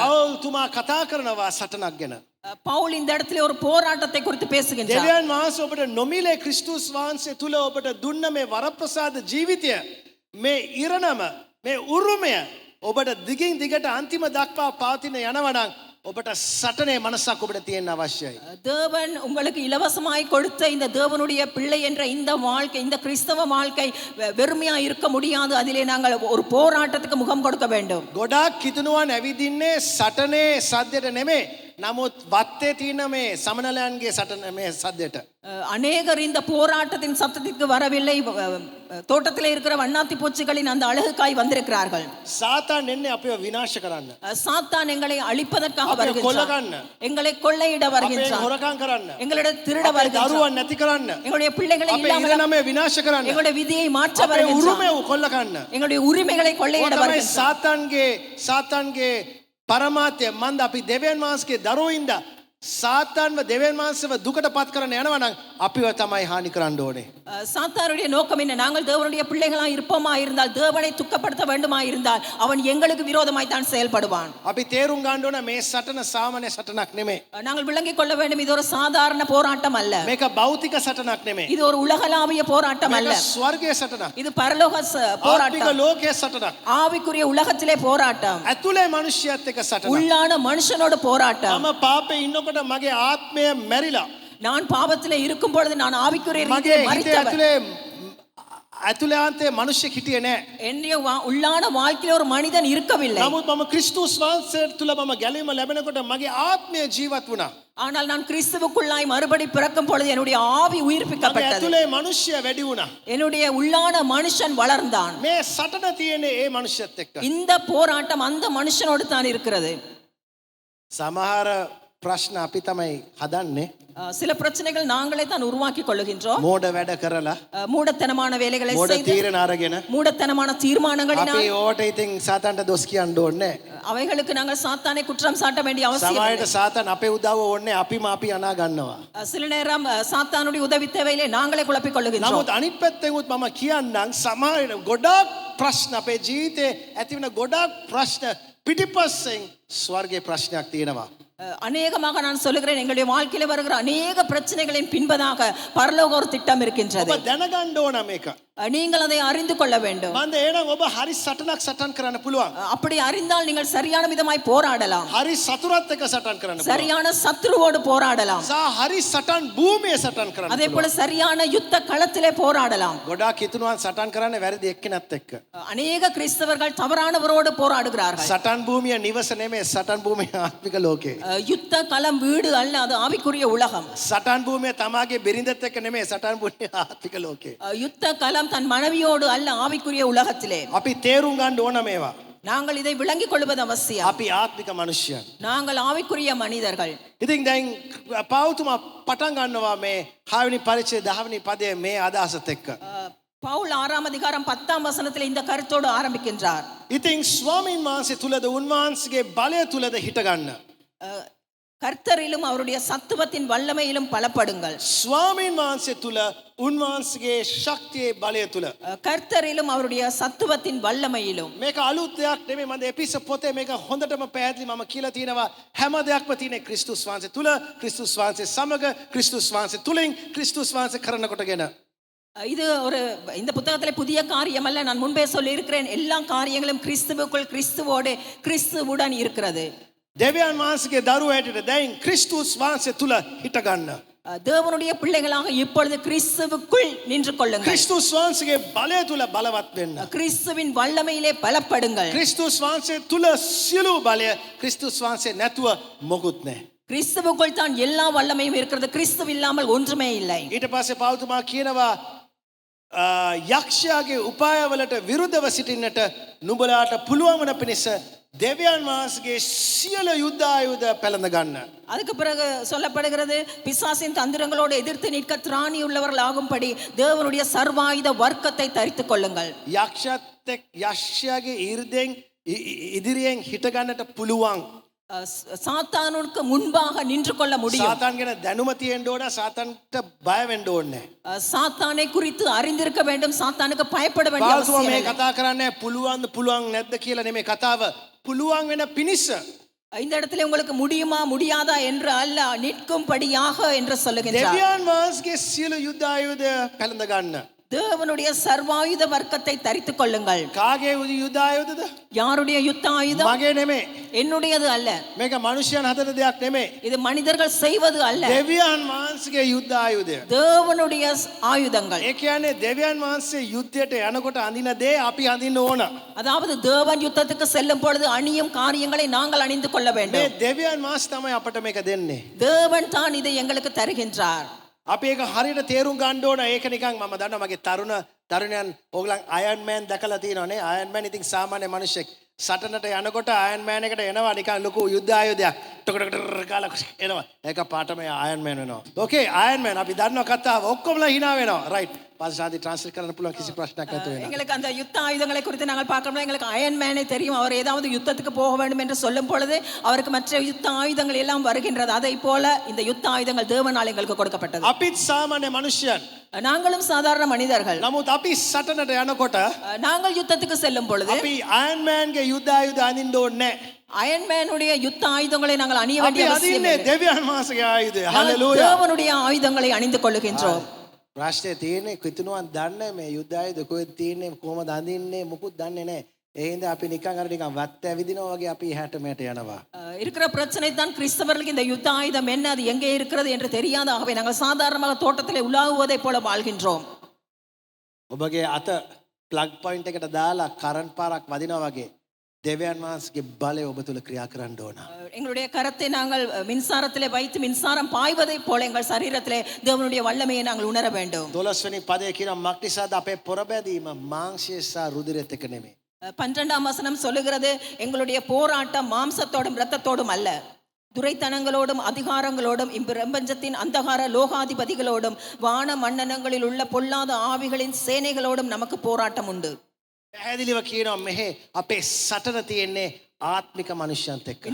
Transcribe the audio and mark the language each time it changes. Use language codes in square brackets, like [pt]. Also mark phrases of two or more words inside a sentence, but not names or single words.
[si] පාවුතුමා කතා කරනවා සටනක් ගැන. [ta] பவுல் இந்த இடத்துல ஒரு போராட்டத்தை குறித்து பேசுகின்றார். [si] දෙවියන් වහන්සේ ඔබට නොමිලේ ක්‍රිස්තුස් වහන්සේ තුල ඔබට දුන්න මේ වරප්‍රසාද ජීවිතය මේ ඉරණම මේ උරුමය ඔබට දිගින් දිගට අන්තිම දක්වා පවතින යනවා නම් ඔබට සටනේ මනසක් ඔබට තියෙන්න අවශ්‍යයි. [ta] தேவன் உங்களுக்கு இலவசமாய் கொடுத்த இந்த தேவனுடைய பிள்ளை என்ற இந்த வாழ்க்கை, இந்த கிறிஸ்தவ வாழ்க்கை வெறுமையா இருக்க முடியாது. அதிலே நாங்கள் ஒரு போராட்டத்துக்கு முகம் கொடுக்க வேண்டும். [si] ගොඩාක් කිතුනුවන් ඇවිදින්නේ සටනේ සද්දෙට නෙමෙයි. නමුත් වත්තේ තියෙන මේ සමනලයන්ගේ සටන මේ සද්දෙට. [ta] அநேகர் இந்த போராட்டத்தின் சத்தத்திற்கு வரவில்லை. தோட்டத்திலே இருக்கிற வண்ணாத்தி பூச்சிகளின் அந்த அழகுக்காய் வந்திருக்கிறார்கள். [si] සාතාන් එන්නේ අපිව විනාශ කරන්න. [ta] சாத்தான் எங்களை அழிப்பதற்காக [si] අපිව [ta] வருகின்றான். [si] කොල්ලගන්න. [ta] எங்களை கொள்ளையிட [si] අපේ [ta] வருகின்றான். [si] හොරකම් කරන්න. [ta] எங்களிடம் திருட [si] අපේ [ta] வருகின்றான். [si] දරුවන් නැති කරන්න. [ta] எங்களுடைய பிள்ளைகளை [si] අපේ [ta] இல்லாமல் [si] ඉරණමේ විනාශ කරන්න. [ta] எங்களுடைய விதியை மாற்ற [si] අපේ [ta] வருகின்றான். [si] උරුමය කොල්ලගන්න. [ta] எங்களுடைய உரிமைகளை கொள்ளையிட [si] තමයි [ta] வருகின்றான். [si] සාතාන්ගේ පරමාර්ථය. මන්ද අපි දෙවියන් වහන්සේගේ දරුවින්ද සාතාන්ව දෙවියන් වහන්සේව දුකට පත් කරන්න යනවා නම් අපිව තමයි හානි කරන්න ඕනේ. [ta] சாத்தானுடைய நோக்கம் என்ன? நாங்கள் தேவனுடைய பிள்ளைகளாய் இருப்போமா இருந்தால், தேவனை துக்கப்படுத்த வேண்டுமா இருந்தால் அவன் எங்களுக்கு விரோதமாய் தான் செயல்படுவான். [si] අපි තේරුම් ගන්න ඕන මේ සටන සාමාන්‍ය සටනක් නෙමෙයි. [ta] நாங்கள் விளங்கிக் கொள்ள வேண்டும், இது ஒரு சாதாரண போராட்டம் அல்ல. [si] මේක භෞතික සටනක් නෙමෙයි. [ta] இது ஒரு உலகளாவிய போராட்டம் அல்ல. [si] මේක ස්වර්ගීය සටනක්. [ta] இது பரலோக [si] ආත්මික [ta] போராட்டம், [si] ලෝකයේ සටනක්. [ta] ஆவிக்குரிய உலகத்திலே போராட்டம், [si] ඇතුලේ මනුෂ්‍යයත් එක්ක සටනක්. [ta] உள்ளான மனுஷனோட போராட்டம். [si] මම පාපේ ඉන්නකොට මගේ ආත්මය මැරිලා. [ta] நான் பாவத்திலே இருக்கும் பொழுது நான் ஆவிக்குரிய [si] මගේ [ta] ரீதியிலே [si] හිතේ [ta] மரித்தவன். [si] ඇතුළාන්තයේ මනුෂ්‍ය හිටියේ නෑ. [ta] என்னுடைய உள்ளான வாழ்க்கையில ஒரு மனிதன் இருக்கவில்லை. [si] නමුත් මම ක්‍රිස්තුස් වහන්සේ තුල මම ගැලීම ලැබෙනකොට මගේ ආත්මය ජීවත් වුණා. [ta] ஆனால் நான் கிறிஸ்துவுக்குள்ளாய் மறுபடி பிறக்கும் பொழுது என்னுடைய ஆவி [si] මගේ [ta] உயிர்ப்பிக்கப்பட்டது. [si] ඇතුලේ මනුෂ්‍ය වැඩි වුණා. [ta] என்னுடைய உள்ளான மனுஷன் வளர்ந்தான். [si] මේ සටන තියෙන්නේ ඒ මනුෂ්‍යත් එක්ක. [ta] இந்த போராட்டம் அந்த மனுஷனோடு தான் இருக்கிறது. [si] සමහර ප්‍රශ්න අපි තමයි හදන්නේ. [ta] சில பிரச்சனைகள் நாங்களே தான் உருவாக்கி கொள்ளுகின்றோம். [si] මෝඩ වැඩ කරලා [ta] மூடத்தனமான வேலைகளை [si] මෝඩ [ta] செய்து, [si] තීරණ අරගෙන [ta] மூடத்தனமான தீர்மானங்களினால் [si] අපි ඕට ඉතින් සාතන්ට දොස් කියන්න ඕනේ. [ta] அவைகளுக்கு நாங்கள் சாத்தானை குற்றம் சாட்ட வேண்டிய அவசியம் [si] සමහරට [ta] இல்லை. [si] සාතන් අපේ උදව්ව ඕනේ අපි අනා ගන්නවා. [ta] சில நேரம் சாத்தானுடைய உதவி தேவையிலே நாங்களே குழப்பிக் கொள்ளுகின்றோம். [si] නමුත් අනිත් පැත්තෙන් මම කියන්නම් සමහර ගොඩාක් ප්‍රශ්න අපේ ජීවිතේ ඇති වෙන ගොඩාක් ප්‍රශ්න පිටිපස්සෙන් ස්වර්ගයේ ප්‍රශ්නයක් තියෙනවා. [ta] அநேகமாக நான் சொல்லுகிறேன், எங்களுடைய வாழ்க்கையில வருகிற அநேக பிரச்சனைகளின் பின்பதாக பரலோக ஒரு திட்டம் இருக்கின்றது. [si] ඔබ දැනගන්න ඕන මේක. [ta] நீங்கள் அதை அறிந்து கொள்ள வேண்டும். [si] මන්ද එහෙනම් ඔබ හරි සටනක් සටන් කරන්න පුළුවන්. [ta] அப்படி அறிந்தால் நீங்கள் சரியான விதமாய் போராடலாம். [si] හරි සතුරත් එක්ක සටන් කරන්න පුළුවන්. [ta] சரியான சத்ருவோடு போராடலாம். [si] සා හරි සටන් භූමියේ සටන් කරන්න [ta] அதே போல [si] පුළුවන්. [ta] சரியான யுத்த களத்திலே போராடலாம். [si] ගොඩාක් හිතනවා සටන් කරන්නේ වැරදි එක්කෙනත් එක්ක. [ta] அநேக கிறிஸ்தவர்கள் தவறானவரோடு போராடுகிறார்கள். [si] සටන් භූමිය නිවස නෙමෙයි සටන් භූමිය ආත්මික ලෝකේ. [ta] யுத்த களம் வீடு அல்ல, அது ஆவிக்குரிய உலகம். [si] සටන් භූමිය තමාගේ බිරිඳත් එක්ක නෙමෙයි සටන් භූමිය ආත්මික ලෝකේ. [ta] யுத்த களம் தன் மனைவியோடு அல்ல, ஆவிக்குரிய உலகத்திலே. [si] අපි තේරුම් ගන්න ඕන මේවා. [ta] நாங்கள் இதை விளங்கிக் கொள்வது அவசியம். [si] අපි ආත්මික මනුෂ්‍යයන්. [ta] நாங்கள் ஆவிக்குரிய மனிதர்கள். [si] ඉතින් දැන් පාවුතුමා පටන් ගන්නවා මේ 6 වෙනි පරිච්ඡේදය 10 වෙනි පදයේ මේ අදහසත් එක්ක. [ta] பவுல் 6ஆம் அதிகாரம் 10ஆம் வசனத்தில் இந்த கருத்தோடு ஆரம்பிக்கின்றார். [si] ඉතින් ස්වාමීන් වහන්සේ තුලද උන්වහන්සේගේ බලය තුලද හිට ගන්න. [ta] கர்த்தரிலும் அவருடைய சத்துவத்தின் வல்லமையிலும் பலப்படுங்கள். [si] ස්වාමීන් වහන්සේ තුල උන්වහන්සේගේ ශක්තියේ බලය තුල. [ta] கர்த்தரிலும் அவருடைய சத்துவத்தின் வல்லமையிலும். [si] මේක අලුත් දෙයක් නෙමෙයි. මම එපිස පොතේ මේක හොඳටම පැහැදිලි මම කියලා තියෙනවා. හැම දෙයක්ම තියෙන්නේ ක්‍රිස්තුස් වහන්සේ තුල, ක්‍රිස්තුස් වහන්සේ සමග, ක්‍රිස්තුස් වහන්සේ තුලින්, ක්‍රිස්තුස් වහන්සේ කරන කොටගෙන. [ta] இது ஒரு இந்த புத்தகத்திலே புதிய காரியம் அல்ல. நான் முன்பே சொல்லி இருக்கிறேன், எல்லா காரியங்களும் கிறிஸ்துவுக்குள், கிறிஸ்துவோடு, கிறிஸ்துவுடன் இருக்கிறது. [si] දෙවියන් වහන්සේගේ දරුවෝ හැටියට දැන් ක්‍රිස්තුස් වහන්සේ තුල හිට ගන්න. [ta] தேவனுடைய பிள்ளைகளாக இப்பொழுது கிறிஸ்துவுக்குள் நின்று கொள்ளுங்கள். [si] ක්‍රිස්තුස් වහන්සේගේ බලය තුල බලවත් වෙන්න. [ta] கிறிஸ்துவின் வல்லமையிலே பலப்படுங்கள். [si] ක්‍රිස්තුස් වහන්සේ තුල සියලු බලය, ක්‍රිස්තුස් වහන්සේ නැතුව මොකුත් නැහැ. [ta] கிறிஸ்துவுக்குள் தான் எல்லா வல்லமையும் இருக்கிறது. கிறிஸ்து இல்லாமல் ஒன்றுமே இல்லை. [si] ඊට පස්සේ පාවුතුමා කියනවා යක්ෂයාගේ උපායවලට විරුද්ධව සිටින්නට නුඹලාට පුළුවන් වන පිණිස දෙවියන් වහන්සේගේ සියලු යුද්ධ ආයුධ පැළඳ ගන්න. [ta] அதுக்கு பிறகு சொல்லப்படுகிறது பிசாசின் தந்திரங்களோடு எதிர்த்து நிற்க திராணி உள்ளவர்களாகும்படி தேவனுடைய சர்வாயுத வர்க்கத்தை தரித்துக் கொள்ளுங்கள். [si] යක්ෂයාගේ ඊර්දෙන් ඉදිරියෙන් හිට ගන්නට පුළුවන්. [ta] சாத்தானுக்கு முன்பாக நின்று கொள்ள முடியும். [si] சாத்தான் ගැන දැනුම තියෙන්න ඕන. சாத்தான்ට බය වෙන්න ඕනේ. [ta] சாத்தானை குறித்து அறிந்திருக்க வேண்டும். சாத்தானுக்கு பயப்பட வேண்டிய [si] பால்තුමා [ta] அவசியம் [si] මේ [ta] இல்லை. [si] කතා කරන්නේ පුළුවන් නැද්ද කියලා නෙමෙයි කතාව. පුළුවන් වෙන පිණිස. [ta] இந்த இடத்துல உங்களுக்கு முடியுமா முடியாதா என்று அல்ல, நிற்கும்படியாக என்று சொல்லுகின்றார். [si] දෙවියන් වහන්සේගේ සියලු යුද්ධ ආයුධ පැළඳ ගන්න. [ta] தேவனுடைய சர்வாயுத வர்க்கத்தை தரித்துக் கொள்ளுங்கள். [si] කාගේ යුද්ධ ආයුධද? [ta] யாருடைய யுத்த ஆயுதம்? [si] මගේ නෙමෙයි. [ta] என்னுடையது அல்ல. [si] මේක මනුෂ්‍යයන් හදන දෙයක් නෙමෙයි. [ta] இது மனிதர்கள் செய்வது அல்ல. [si] දෙවියන් වහන්සේගේ යුද්ධ ආයුධය. [ta] தேவனுடைய ஆயுதங்கள். [si] ඒ කියන්නේ දෙවියන් වහන්සේ යුද්ධයට යනකොට අඳින දේ අපි අඳින්න ඕන. [ta] அதாவது தேவன் யுத்தத்துக்கு செல்லும் பொழுது அணியும் காரியங்களை நாங்கள் அணிந்து கொள்ள [si] මේ [ta] வேண்டும். [si] දෙවියන් වහන්සේ තමයි අපට මේක දෙන්නේ. [ta] தேவன் தான் இதை எங்களுக்கு தருகின்றார். [si] අපි ඒක හරියට තේරුම් ගන්න ඕන. ඒක නිකන් මම දන්නවා මගේ තරුණයන් ඕගලන් අයර්න් මෑන් දැකලා තියෙනවනේ. අයර්න් මෑන් ඉතින් සාමාන්‍ය මිනිහෙක්. සටනට යනකොට අයර්න් මෑන් එකට එනවා නිකන් ලොකු යුද්ධ ආයුධයක්. ටොකටොක කාලා එනවා. ඒක පාටම අයර්න් මෑන් වෙනවා. ඕකේ අයර්න් මෑන් අපි දන්නවා කතාව. ඔක්කොමලා hina වෙනවා. රයිට්. පාසාදී ට්‍රාන්ස්ලේට් කරන්න පුළුවන් කිසි ප්‍රශ්නයක් නැතුව වෙනවා. [ta] எங்களுக்கு அந்த யுத்த ஆயுதங்களை குறித்து நாங்கள் பார்க்கணும். எங்களுக்கு அயன் மேனை தெரியும். அவர் ஏதாவது யுத்தத்துக்கு போக வேண்டும் என்று சொல்லும் பொழுது அவருக்கு மற்ற யுத்த ஆயுதங்கள் எல்லாம் வருகின்றது. அதை போல இந்த யுத்த ஆயுதங்கள் தேவனால் எங்களுக்கு கொடுக்கப்பட்டது. [si] අපිත් සාමාන්‍ය මනුෂ්‍යයන්. [ta] நாங்களும் சாதாரண மனிதர்கள். [si] නමුත් අපි සටනට යනකොට [ta] நாங்கள் யுத்தத்துக்கு செல்லும் பொழுது [si] අපි අයර්න් මෑන්ගේ යුද්ධ ආයුධ අඳින්න ඕනේ නැහැ. [ta] அயன் மேனுடைய யுத்த ஆயுதங்களை நாங்கள் அணிய [si] අපි [ta] வேண்டிய அவசியம் [si] අඳින්නේ [ta] இல்லை. [si] දෙවියන් වහන්සේගේ ආයුධය. [ta] நாங்கள் [si] හලෙලූයා. [ta] தேவனுடைய ஆயுதங்களை அணிந்து கொள்ளுகின்றோம். [si] ප්‍රශ්නේ තියෙන්නේ කිතුනුවන් දන්නේ මේ යුද්ධ ආයුධ කොහෙද තියෙන්නේ කොහමද අඳින්නේ මොකුත් දන්නේ නැහැ. ඒ හින්දා අපි නිකන් අර නිකන් වත් ඇවිදිනවා වගේ අපි එහාට මෙහාට යනවා. [ta] இருக்கிற பிரச்சனை தான் கிறிஸ்தவர்களுக்கு இந்த யுத்த ஆயுதம் என்ன, அது எங்கே இருக்கிறது என்று தெரியாத ஆகவே நாங்கள் சாதாரணமாக தோட்டத்திலே உலாவுவதை போல வாழ்கின்றோம். [si] ඔබගේ අත [en] plug point [si] එකට දාලා කරන්ට් පාරක් වදිනවා වගේ දෙවියන් වහන්සේගේ බලය ඔබ තුල ක්‍රියා කරන්න ඕන. [ta] எங்களுடைய கரத்தை நாங்கள் மின்சாரத்திலே வைத்து மின்சாரம் பாய்வதை போல எங்கள் சரீரத்திலே தேவனுடைய வல்லமையை நாங்கள் உணர வேண்டும். [si] 12 වෙනි පදයේ කියන මක්නිසාද අපේ පොරබැදීම මාංශය සහ රුධිරයත් එක්ක නෙමෙයි. [ta] 12ஆம் வசனம் சொல்லுகிறது, எங்களுடைய போராட்டம் மாம்சத்தோடும் இரத்தத்தோடும் அல்ல, துரைத்தனங்களோடும் அதிகாரங்களோடும் இப்பிரபஞ்சத்தின் அந்தகார லோகாதிபதிகளோடும் வான மண்டலங்களில் உள்ள பொல்லாத ஆவிகளின் சேனைகளோடும் நமக்கு போராட்டம் உண்டு. [si] පැහැදිලිව කියනවා මෙහි අපේ සටන තියෙන්නේ ආත්මික මනුෂ්‍යයන්ත් එක්ක.